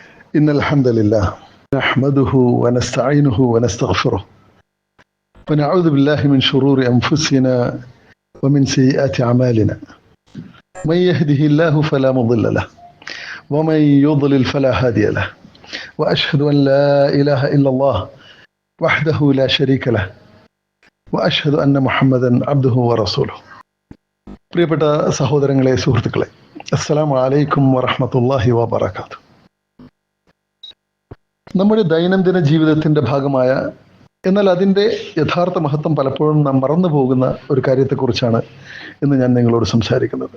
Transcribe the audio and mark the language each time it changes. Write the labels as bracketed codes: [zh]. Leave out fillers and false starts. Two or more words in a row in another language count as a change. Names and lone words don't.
[ar] إن الحمد لله نحمده ونستعينه ونستغفره ونعوذ بالله من شرور أنفسنا ومن سيئات أعمالنا من يهده الله فلا مضل له ومن يضلل فلا هادي له وأشهد أن لا إله إلا الله وحده لا شريك له وأشهد أن محمدا عبده ورسوله. [ml] പ്രിയപ്പെട്ട സഹോദരങ്ങളെ, സുഹൃത്തുക്കളെ, [ar] السلام عليكم ورحمة الله وبركاته. [ml] നമ്മുടെ ദൈനംദിന ജീവിതത്തിൻ്റെ ഭാഗമായ, എന്നാൽ അതിൻ്റെ യഥാർത്ഥ മഹത്വം പലപ്പോഴും നാം മറന്നു പോകുന്ന ഒരു കാര്യത്തെക്കുറിച്ചാണ് ഇന്ന് ഞാൻ നിങ്ങളോട് സംസാരിക്കുന്നത്.